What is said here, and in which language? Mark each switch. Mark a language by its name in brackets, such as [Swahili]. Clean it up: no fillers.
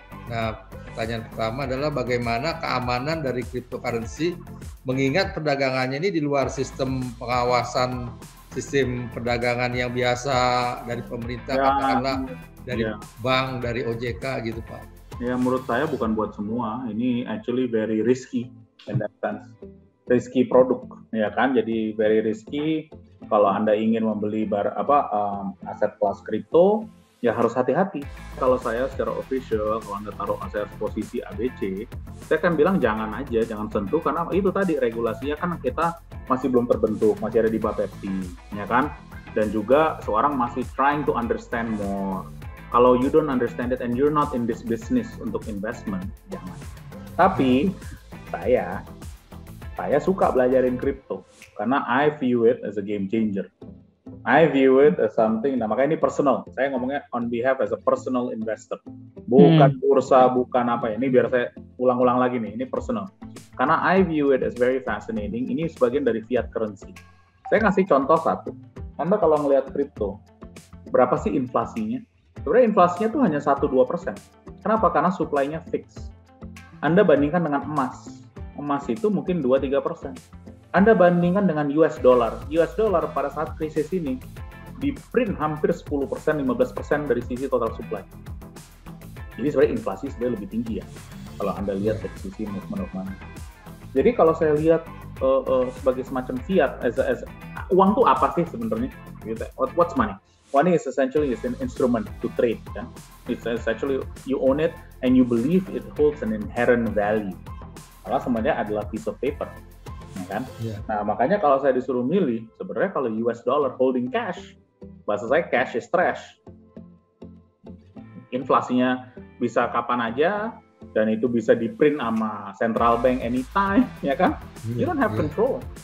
[Indonesian] Nah, pertanyaan pertama adalah bagaimana keamanan dari cryptocurrency mengingat perdagangannya ini di luar sistem pengawasan sistem perdagangan yang biasa dari pemerintah, katakanlah dari bank, dari OJK gitu Pak. Ya, menurut saya bukan buat semua. Ini [English] actually very risky in that sense. [Indonesian] Risky produk, ya kan? Jadi [English] very risky. [Indonesian] Kalau Anda ingin membeli aset kelas kripto, ya harus hati-hati. Kalau saya secara official, kalau Anda taruh aset posisi ABC, saya kan bilang jangan sentuh karena itu tadi regulasinya kan kita masih belum terbentuk, masih ada di Bapepti, ya kan? Dan juga seorang masih [English] trying to understand more. [Indonesian] Kalau [English] you don't understand it and you're not in this business [Indonesian] untuk investment, jangan. Tapi saya suka belajarin crypto karena [English] I view it as a game changer. I view it as something. [Indonesian] Nah, makanya ini personal. Saya ngomongnya [English] on behalf as a personal investor. [Indonesian] Bukan bursa, bukan apa ya. Ini biar saya ulang-ulang lagi nih. Ini personal. Karena [English] I view it as very fascinating. [Indonesian] Ini sebagian dari fiat currency. Saya ngasih contoh satu. Anda kalau ngelihat crypto, berapa sih inflasinya? Sebenarnya inflasinya tuh hanya 1-2%. Kenapa? Karena supply-nya fix. Anda bandingkan dengan emas. Emas itu mungkin 2-3%. Anda bandingkan dengan US dollar. US dollar pada saat krisis ini di print hampir 10%, 15% dari sisi total supply. Jadi sebenarnya inflasi sebenarnya lebih tinggi ya. Kalau Anda lihat dari sisi [English] movement of money. [Indonesian] Jadi kalau saya lihat sebagai semacam fiat, uang tuh apa sih sebenarnya? [English] What's money? Money is essentially an instrument to trade. Kan? It's essentially you own it and you believe it holds an inherent value. [Indonesian] Karena sebenarnya adalah [English] piece of paper. [Indonesian] Ya kan? Yeah. Nah, makanya kalau saya disuruh milih, sebenarnya kalau US dollar holding cash, bahasa saya [English] cash is trash. [Indonesian] Inflasinya bisa kapan aja, dan itu bisa di-print sama central bank anytime, ya kan? [English] You don't have control.